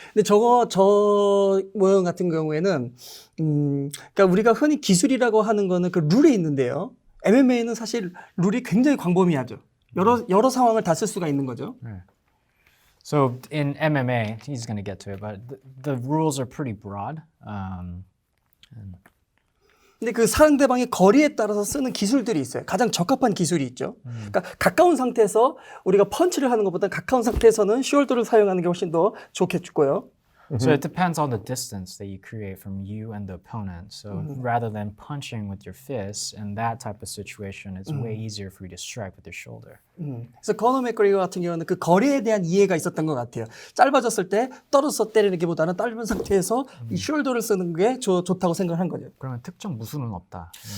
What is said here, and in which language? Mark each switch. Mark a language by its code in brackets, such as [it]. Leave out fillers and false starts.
[ko] 근데 저 모형 같은 경우에는, 그러니까 우리가 흔히 기술이라고 하는 거는 그 룰에 있는데요. MMA는 사실 룰이 굉장히 광범위하죠. 여러 상황을 다 쓸 수가 있는 거죠. [en] So in MMA, he's going to get to it, but the rules are pretty broad. [ko] 근데 그 상대방의 거리에 따라서 쓰는 기술들이 있어요. 가장 적합한 기술이 있죠. 그러니까 가까운 상태에서 우리가 펀치를 하는 것보다 가까운 상태에서는 숄더를 사용하는 게 훨씬 더 좋겠고요. [en] So it depends on the distance that you create from you and the opponent. So rather than punching with your fists, in that type of situation, it's way easier for you to strike with your shoulder. [ko] 그래서 코너 맥그리거 같은 경우는 그 거리에 대한 이해가 있었던 것 같아요. 짧아졌을 때 떨어서 때리는 게보다는 짧은 상태에서 이 숄더를 쓰는 게 좋다고 생각한 거죠. 그러면 특정 무술은 없다.